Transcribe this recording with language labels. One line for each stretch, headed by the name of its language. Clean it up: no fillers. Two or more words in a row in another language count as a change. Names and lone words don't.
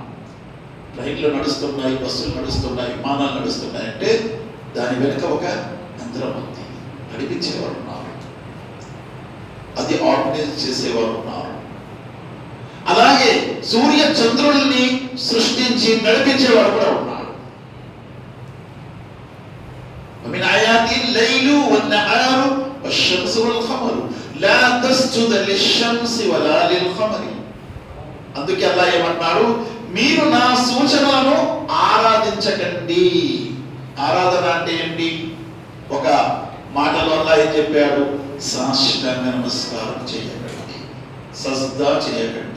Telugu: రైళ్లు నడుస్తున్నాయి, బస్సులు నడుస్తున్నాయి, విమానాలు నడుస్తున్నాయి అంటే దాని వెనుక ఒక యంత్రం ఉంది. నడిపించేవారు ఉన్నారు, అది ఆర్గనైజ్ చేసేవారు ఉన్నారు. అలాగే సూర్య చంద్రుల్ని సృష్టించి నడిపించేవాడు కూడా ఉన్నాడు.
Arabic: ومن آياته الليل والنهار والشمس والقمر لا تسجد للشمس ولا للقمر.
Telugu: అందుకే అల్లాహ్ ఏమంటున్నాడు, మీరు నా సూచనలను ఆరాధించకండి. ఆరాధన అంటే ఏంటి? ఒక మాటలో అల్లాహ్ ఏం చెప్పాడు? సాష్టాంగ నమస్కారం చేయకండి, సజ్దా చేయకండి.